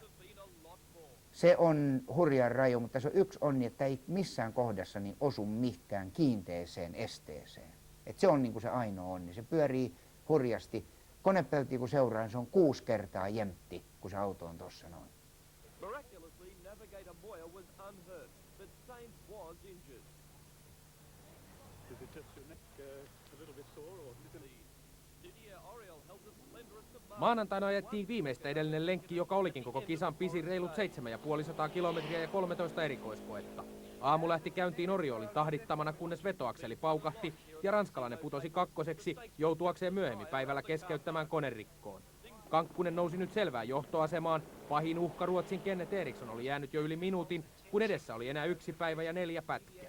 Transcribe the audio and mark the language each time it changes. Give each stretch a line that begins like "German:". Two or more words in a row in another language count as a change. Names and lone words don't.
Finnish: Se on hurjan raju, mutta se on yksi onni, että ei missään kohdassa niin osu mihinkään kiinteeseen esteeseen. Et se on niin kuin se ainoa onni. Se pyörii hurjasti. Konepeltiä kun seuraan, se on 6 kertaa jemtti, kun se auto on tuossa noin.
English: Miraculously, navigator Moyer was unhurt, but Sainz was injured. Is it just your neck a little bit sore or Didier Auriol held the splendorous command.
Finnish: Maanantaina ajettiin viimeistä edellinen lenkki, joka olikin koko kisan pisin reilut 750 kilometriä ja 13 erikoiskoetta. Aamu lähti käyntiin Oriolin tahdittamana, kunnes vetoakseli paukahti ja ranskalainen putosi kakkoseksi, joutuakseen myöhemmin päivällä keskeyttämään konerikkoon. Kankkunen nousi nyt selvään johtoasemaan. Pahin uhka Ruotsin Kenneth Eriksson oli jäänyt jo yli minuutin, kun edessä oli enää 1 päivä ja 4 pätkää.